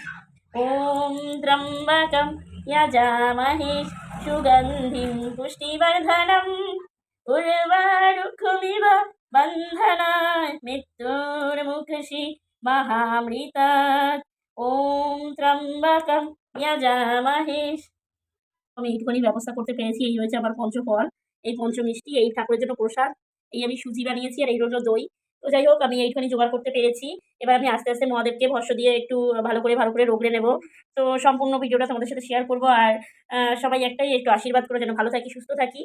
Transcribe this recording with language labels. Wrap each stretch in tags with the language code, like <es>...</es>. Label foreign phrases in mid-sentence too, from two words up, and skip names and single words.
<sa>ओम त्र्यम्बकं यजामहे सुगन्धिं पुष्टिवर्धनम् उर्वारुकमिव बन्धनात् मृत्युर्मुक्षि महामृतात्। ओम त्र्यम्बकं यजामहे।</sa> <bn>আমি এইটুখানি ব্যবস্থা করতে পেরেছি। এই রয়েছে আমার পঞ্চফল, এই পঞ্চমিষ্টি, এই ঠাকুরের জন্য প্রসাদ, এই আমি সুজি বানিয়েছি, আর এই রইল দই। তো যাই হোক আমি এইটুখানি জোগাড় করতে পেরেছি। এবার আমি আস্তে আস্তে মহাদেবকে ভস্য দিয়ে একটু ভালো করে রগড়ে নেব। তো সম্পূর্ণ ভিডিওটা তোমাদের সাথে শেয়ার করবো। আর সবাই একটাই, একটু আশীর্বাদ করে যেন ভালো থাকি, সুস্থ থাকি।</bn>